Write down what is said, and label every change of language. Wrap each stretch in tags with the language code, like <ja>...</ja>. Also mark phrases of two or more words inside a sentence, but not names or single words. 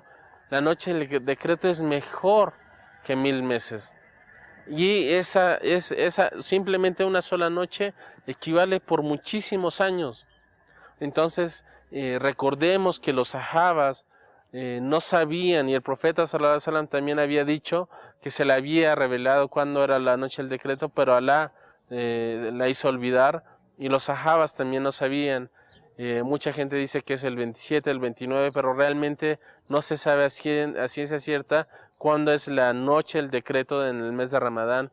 <es>La noche del decreto es mejor que 1000 meses. Y esa simplemente una sola noche equivale por muchísimos años. Entonces, recordemos que los sahabas no sabían, y el profeta</es> <ar>صلى الله عليه وسلم</ar> <es>también había dicho que se le había revelado cuándo era la noche del decreto, pero Alá la hizo olvidar, y los sahabas también no sabían. Mucha gente dice que es el 27, el 29, pero realmente no se sabe a ciencia cierta cuándo es la noche del decreto en el mes de Ramadán.</es>